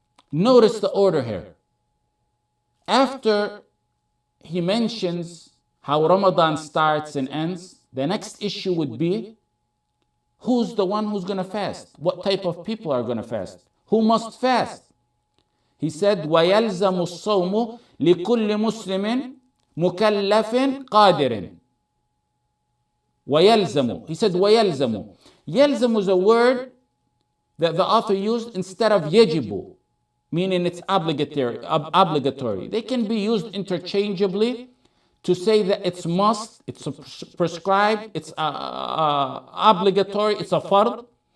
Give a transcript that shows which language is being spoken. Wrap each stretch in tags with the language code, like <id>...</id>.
<en>Notice the order here. After he mentions how Ramadan starts and ends, the next issue would be, who's the one who's going to fast? What type of people are going to fast? Who must fast? He said,</en> <ar>وَيَلْزَمُ الصَّوْمُ لِكُلِّ مُسْلِمٍ مُكَلَّفٍ قَادِرٍ وَيَلْزَمُ. He said, وَيَلْزَمُ.</ar> <en>يَلْزَمُ is a word that the author used instead of يَجِبُ, meaning it's obligatory. They can be used interchangeably to say that it's must, it's prescribed, it's obligatory, it's a fard.</en>